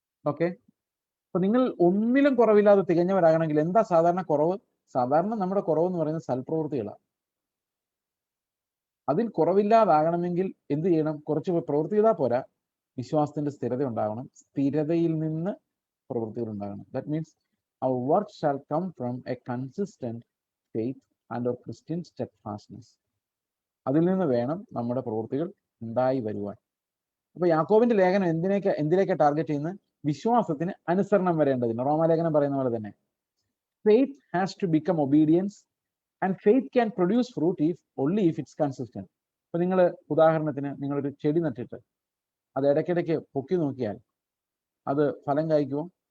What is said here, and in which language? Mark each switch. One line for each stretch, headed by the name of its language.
Malayalam: Okay, അപ്പൊ നിങ്ങൾ ഒന്നിലും കുറവില്ലാതെ തികഞ്ഞവരാകണമെങ്കിൽ എന്താ സാധാരണ കുറവ്? സാധാരണ നമ്മുടെ കുറവെന്ന് പറയുന്നത് സൽപ്രവൃത്തികളാണ്. അതിൽ കുറവില്ലാതാകണമെങ്കിൽ എന്ത് ചെയ്യണം? കുറച്ച് പ്രവൃത്തി ചെയ്താൽ പോരാ, വിശ്വാസത്തിന്റെ സ്ഥിരത ഉണ്ടാകണം. സ്ഥിരതയിൽ നിന്ന് പ്രവൃത്തികൾ ഉണ്ടാകണം.
English: That means our work shall come from a consistent faith and our Christian steadfastness.
Malayalam: അതിൽ നിന്ന് വേണം നമ്മുടെ പ്രവൃത്തികൾ ഉണ്ടായി വരുവാൻ. അപ്പൊ യാക്കോബിന്റെ ലേഖനം എന്തിലേക്ക് ടാർഗറ്റ് ചെയ്യുന്നത്? വിശ്വാസത്തിന് അനുസരണം വരേണ്ടതിന്. റോമാലേഖനം പറയുന്ന പോലെ തന്നെ
English: Faith has to become obedience and faith can produce fruit only if it's consistent.
Malayalam: അപ്പൊ നിങ്ങൾ ഉദാഹരണത്തിന് നിങ്ങളൊരു ചെടി നട്ടിട്ട് അത് ഇടയ്ക്കിടയ്ക്ക് പൊക്കി നോക്കിയാൽ അത് ഫലം കായ്ക്കുമോ?